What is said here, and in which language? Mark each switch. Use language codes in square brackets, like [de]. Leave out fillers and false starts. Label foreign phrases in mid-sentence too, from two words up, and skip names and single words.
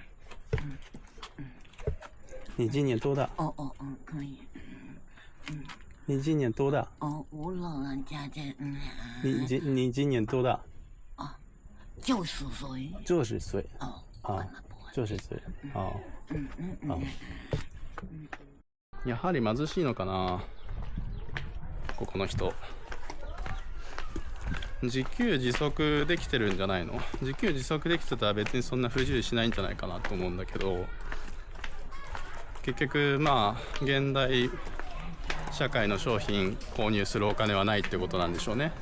[zh] 你今年多大？可以。你今年多大？我老人家这你今年多大？90岁。 90岁。90 歳。 [ja] やはり貧しいのかな、ここの人。自給自足できてるんじゃないの？自給自足できてたら別にそんな不自由しないんじゃないかなと思うんだけど、結局まあ現代社会の商品購入するお金はないってことなんでしょうね。